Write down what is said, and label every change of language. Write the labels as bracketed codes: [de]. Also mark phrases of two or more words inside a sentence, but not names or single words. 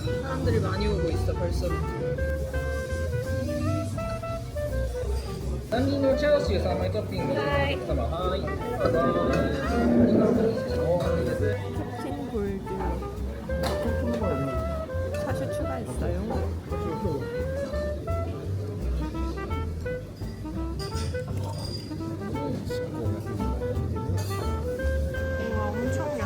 [ko] 사람들이 많이 오고 있어 벌써. [ja] 3 人のチャーシュー3枚トッピングではい様はいどうぞ [ko] 캡틴 골드 사실 추가했어요. 와 엄청요.